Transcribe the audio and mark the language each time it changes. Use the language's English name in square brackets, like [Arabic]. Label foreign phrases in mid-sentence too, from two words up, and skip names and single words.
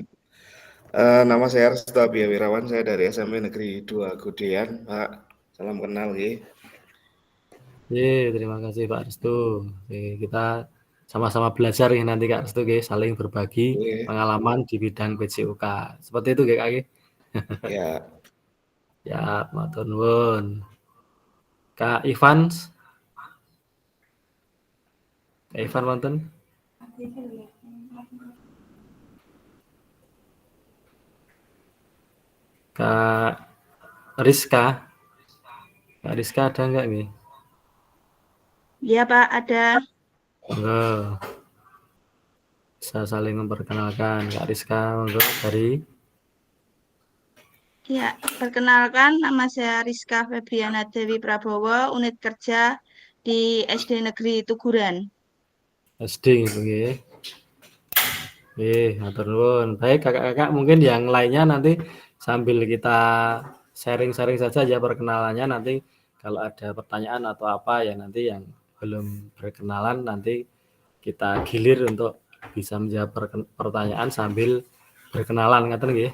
[Indonesian] Nama saya Restu Abia Wirawan, saya dari SMP Negeri 2 Gedean, Pak. Salam kenal nggih. Terima kasih Pak Restu. Kita sama-sama belajar ya nanti Kak Restu, saling berbagi pengalaman di bidang PJOK. Seperti itu Kak. Ya. Ya, [Javanese] matur nuwun. Kak Ivan wonten? [Indonesian] Kak Rizka ada nggak nih? Iya Pak, ada. Monggo. Bisa saling memperkenalkan. Kak Rizka, monggo dari Ya, perkenalkan nama saya Rizka Febriana Dewi Prabowo, unit kerja di SD Negeri Tuguran. SD gitu nggih. [Javanese] Matur nuwun. [Indonesian] Baik Kakak-kakak, mungkin yang lainnya nanti sambil kita sharing-sharing saja ya perkenalannya, nanti kalau ada pertanyaan atau apa ya nanti yang belum berkenalan nanti kita gilir untuk bisa menjawab pertanyaan sambil berkenalan [Javanese] ngaten nggih.